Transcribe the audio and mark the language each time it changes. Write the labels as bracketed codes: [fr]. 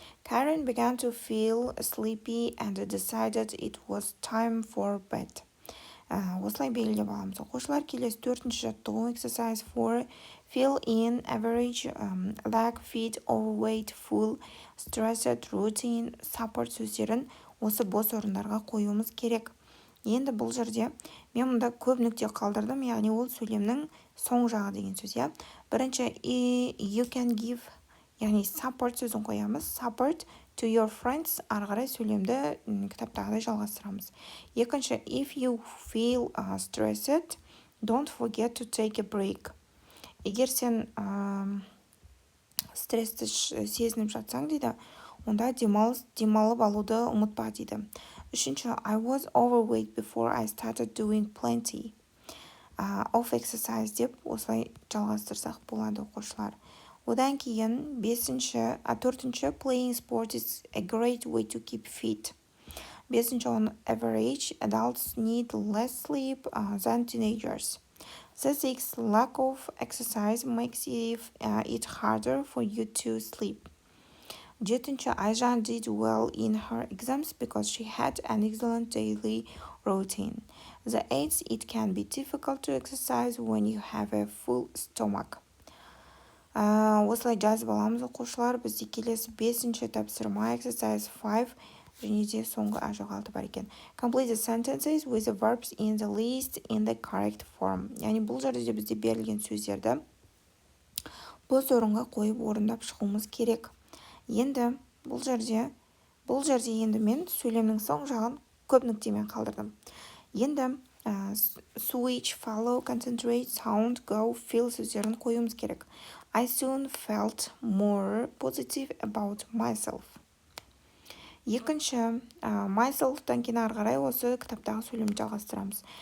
[en] Karen began to feel sleepy and decided it was time for bed. [kk] Осылай белгілеп аламыз оқушылар. Келесі 4-ші жаттығу, [en] exercise 4, fill in average, lack, fit, overweight, full, stressed, routine, support [kk] сөздерін осы бос орындарға қоюымыз керек. Енді бұл жерде мен мұнда көп нүкте қалдырдым, яғни ол сөйлемнің соң жағы деген сөз. Бірінші, [en] you can give, [kk] яғни support сөзін қоямыз. [en] Support to your friends, [kk] арғарай сөйлемді кітаптағыдай жалғастырамыз. [en] Екінші, if you feel stressed, don't forget to take a break. [kk] Егер сен стрессті сезініп жатсаң дейді, онда демалып алуды ұмытпа дейді. [en] Үшінші, I was overweight before I started doing plenty of exercise [kk] деп осылай жалғастырсақ болады оқушылар. Одан кейін 4-ші, [en] playing sport is a great way to keep fit. 5-ші, on average, adults need less sleep than teenagers. The 6th, lack of exercise makes it harder for you to sleep. 7-ші, Ayjan did well in her exams because she had an excellent daily routine. The 8th, it can be difficult to exercise when you have a full stomach. [kk] Осылай жазып аламыз оқушылар. Бізде келесі 5-ші тапсырма, [en] exercise 5, [kk] және де соңғы жоғалты бар екен. [en] Complete the sentences with the verbs in the list in the correct form. [kk] Яғни бұл жерде бізде берілген сөздерді бос орынға қойып орындап шығуымыз керек. Енді бұл жерде енді мен сөйлемнің соң жағын көп нүктемен қалдырдым. Енді switch, follow, concentrate, sound, go, feel сөздерін қоюымыз керек. [en] I soon felt more positive about myself. [kk] Екінші, myself-тан кейін арғарай осы кітаптағы сөйлемді жалғастырамыз.